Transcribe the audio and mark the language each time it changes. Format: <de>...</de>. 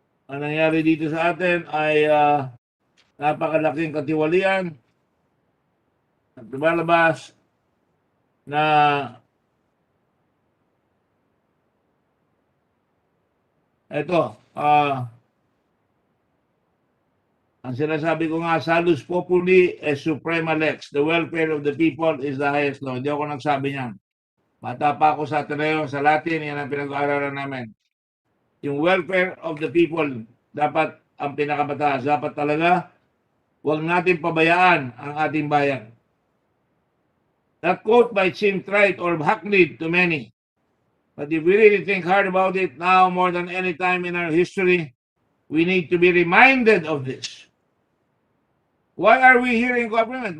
<tl>Ang nangyari dito sa atin ay napakalaking katiwalian at lumalabas na ito, ang sinasabi ko nga,</tl> <la>salus populi es suprema lex.</la> <en>The welfare of the people is the highest law.</en> <tl>Hindi ako nagsabi niyan. Bata pa ako sa Ateneo, sa Latin, yan ang pinag-aaralan namin. Yung</tl> <en>welfare of the people,</en> <tl>dapat ang pinakamataas. Dapat talaga, huwag natin pabayaan ang ating bayan.</tl> <en>That quote might seem trite or hackneyed to many. But if we really think hard about it now, more than any time in our history, we need to be reminded of this. Why are we here in government?</en>